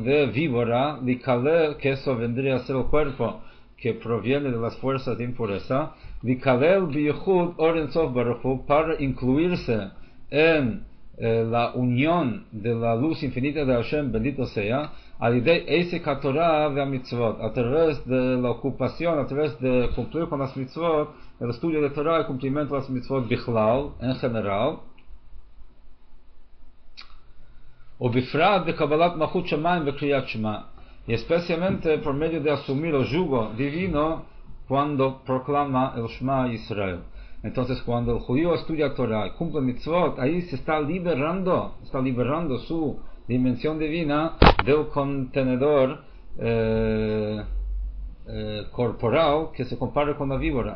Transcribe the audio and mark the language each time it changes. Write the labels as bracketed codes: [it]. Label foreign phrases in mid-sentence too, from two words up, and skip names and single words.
[es] de víbora, Likale, que eso vendría a ser el cuerpo que proviene de las fuerzas de impureza, [he] Likalel biyuchud Oren Sof Baruchu, [es] para incluirse en la unión de la luz infinita de Hashem, bendito sea, [he] alidei eisek haTorah ve'amitzvot, [es] a través de la ocupación, a través de cumplir con las mitzvot, el estudio de Torah y cumplimiento de las mitzvot bichlal, en general, [he] o bifrat de Kabbalat Malchut Shamayim ve'Kriyat Shema, [es] y especialmente por medio de asumir el yugo divino cuando proclama el Shema Israel. Entonces, cuando el judío estudia Torah y cumple mitzvot, ahí se está liberando su dimensión divina del contenedor corporal que se compara con la víbora.